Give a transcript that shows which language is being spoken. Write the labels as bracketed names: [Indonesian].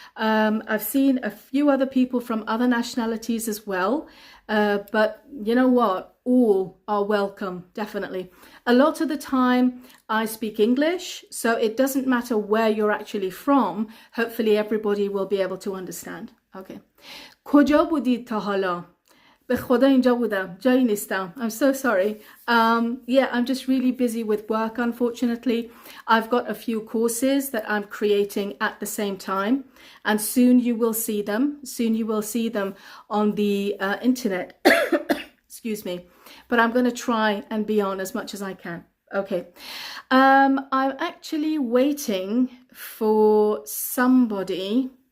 [English] I've seen a few other people from other nationalities as well. But you know what? All are welcome, definitely. A lot of the time I speak English, so it doesn't matter where you're actually from. Hopefully everybody will be able to understand. Okay. [Persian] کجا بودید تا حالا؟ به خدا اینجا بودم. جایی نیستم. [English] I'm so sorry. Yeah, I'm just really busy with work, unfortunately. I've got a few courses that I'm creating at the same time, and soon you will see them. Soon you will see them on the internet. Excuse me. But I'm going to try and be on as much as I can. Okay. I'm actually waiting for somebody.